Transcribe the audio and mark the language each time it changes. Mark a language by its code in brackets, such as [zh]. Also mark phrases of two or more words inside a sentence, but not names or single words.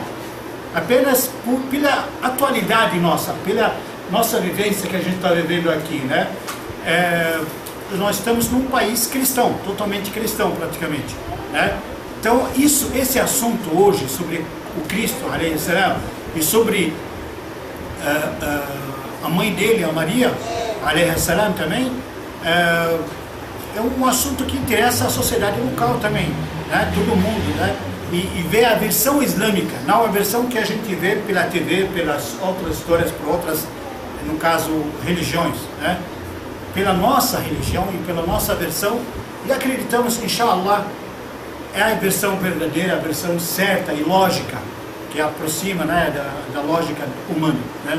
[pt] Apenas pela atualidade nossa, pela nossa vivência que a gente está vivendo aqui, né? Nós estamos num país cristão, totalmente cristão praticamente, né? Então esse assunto hoje sobre o Cristo, [ar] عليه السلام, [pt] e sobre a mãe dele, a Maria, [ar] عليه السلام [pt] também, é um assunto que interessa a sociedade local também, né? Todo mundo, né? E ver a versão islâmica, não a versão que a gente vê pela TV, pelas outras histórias, por outras, no caso, religiões, né? Pela nossa religião e pela nossa versão, e acreditamos que, inshallah, é a versão verdadeira, a versão certa e lógica, que aproxima, né, da lógica humana, né?